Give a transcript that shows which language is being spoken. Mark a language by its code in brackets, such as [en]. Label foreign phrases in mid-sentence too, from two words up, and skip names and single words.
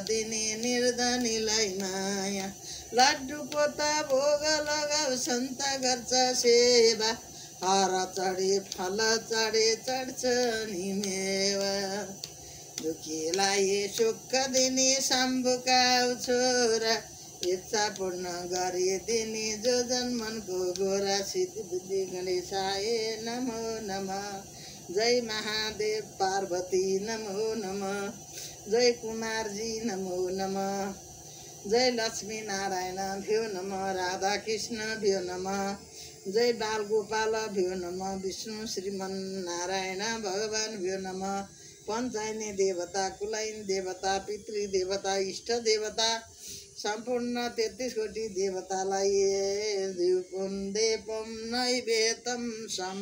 [ne] दिने निर्धनीलाई माया लड्डु पोता भोग लगाउ सन्त गर्छ सेवा हर चढे फल चढे चढ्छ नि मेवा दुखीलाई सुख दिने शम्भुका छोरा इच्छा पूर्ण गरिदिने जो जन्मनको गोरा [sa] सिद्धि बुद्धि गणेशाय नमो नमः जय महादेव पार्वती नमो नमः जय कुमारजी नमो नमः जय लक्ष्मी नारायण भ्यो नमः राधा कृष्ण भ्यो नमः जय बाल गोपाल भ्यो नमः विष्णु श्रीमन नारायण भगवान भ्यो नमः पञ्चायनी देवता कुलायनी देवता पितृ देवता इष्ट देवता [ne] सम्पूर्ण 33 कोटी देवतालाई [sa] धूपम देपम नैवेद्यम समर्पयामि।